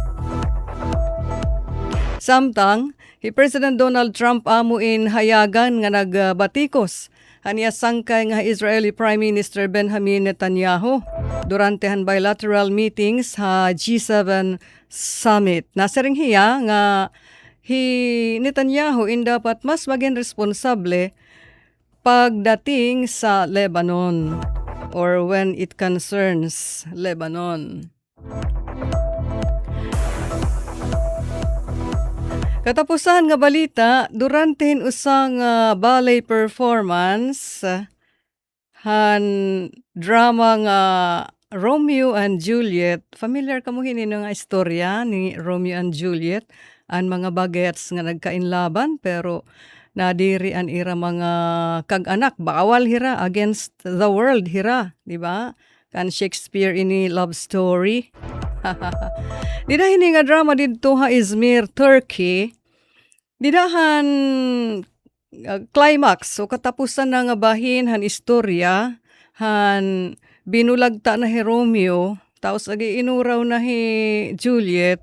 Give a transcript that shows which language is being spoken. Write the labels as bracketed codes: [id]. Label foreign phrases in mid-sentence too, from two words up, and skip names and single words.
[war] Samtang, hi President Donald Trump amo in hayagan nga nagbatikos aniya sangkay nga Israeli Prime Minister Benjamin Netanyahu durante han [en] bilateral meetings [war] ha G7 summit. Nasaring hiya nga hi Netanyahu in dapat mas maging responsable pagdating sa Lebanon [en] or when it concerns Lebanon. [war] Katapusan nga balita, durante usang [en] ballet performance, [war] han drama nga Romeo and Juliet. Familiar ka mo hinin nga istorya ni Romeo and Juliet? Ang mga bagets nga nagkainlaban pero nadiri an ira mga kag-anak. Bawal hira [en] against the world [war] hira, di ba? Kan Shakespeare ini [en] love story. [war] Dida hini nga drama dito ha Izmir, Turkey. Didahan climax so katapusan na nga bahin han istorya han binulagta na hi Romeo taos agi inuraw na hi Juliet.